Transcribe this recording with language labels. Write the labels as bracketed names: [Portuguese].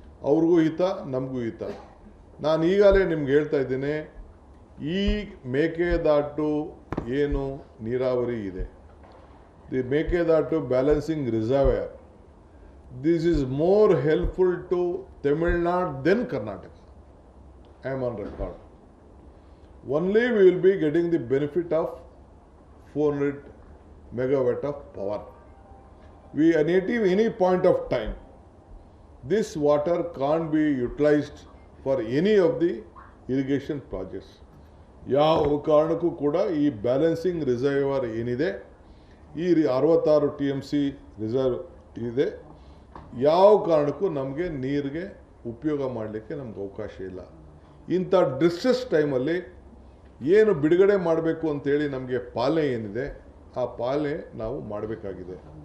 [Kannada] ಅವ್ರಿಗೂ ಹಿತ, ನಮಗೂ ಹಿತ. ನಾನು ಈಗಾಗಲೇ ನಿಮ್ಗೆ ಹೇಳ್ತಾ ಇದ್ದೇನೆ, ಈ ಮೇಕೆದಾಟು ಏನು ನೀರಾವರಿ ಇದೆ, [English] The Mekedatu balancing reservoir, this is more helpful to Tamil Nadu than Karnataka. I am on record. Only we will be getting the benefit of 400 megawatt of power. We at any point of time, this water can't be utilized for any of the irrigation projects. [Kannada] ಯಾವ ಕಾರಣಕ್ಕೂ ಕೂಡ ಈ balancing reservoir ಏನಿದೆ, ಈ 66 TMC reserve ಇದೆ, ಯಾವ ಕಾರಣಕ್ಕೂ ನಮಗೆ ನೀರಿಗೆ ಉಪಯೋಗ ಮಾಡಲಿಕ್ಕೆ ನಮ್ಗೆ ಅವಕಾಶ ಇಲ್ಲ. ಇಂಥ ಡಿಸ್ಟ್ರೆಸ್ ಟೈಮಲ್ಲಿ ಏನು ಬಿಡುಗಡೆ ಮಾಡಬೇಕು ಅಂತೇಳಿ ನಮಗೆ ಪಾಲನೆ ಏನಿದೆ, ಆ ಪಾಲನೆ ನಾವು ಮಾಡಬೇಕಾಗಿದೆ.